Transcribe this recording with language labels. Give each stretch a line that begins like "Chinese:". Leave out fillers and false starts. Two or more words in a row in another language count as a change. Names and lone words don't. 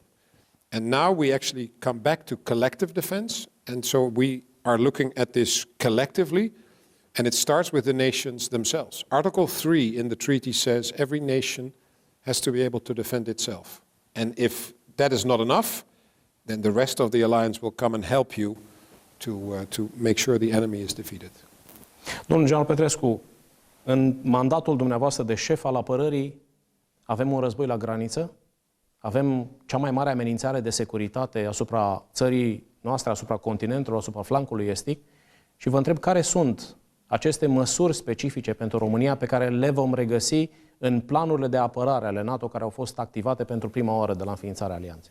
English: And now we actually come back to collective defense, and so we are looking at this collectively, and it starts with the nations themselves. Article 3 in the treaty says every nation has to be able to defend itself. And if that is not enough, then the rest of the alliance will come and help you to make sure the enemy is defeated.
Romanian: Domnul general Petrescu, în mandatul dumneavoastră de șef al apărării, avem un război la graniță? Avem cea mai mare amenințare de securitate asupra țării noastre, asupra continentului, asupra flancului estic, și vă întreb care sunt aceste măsuri specifice pentru România pe care le vom regăsi în planurile de apărare ale NATO care au fost activate pentru prima oară de la înființarea alianței.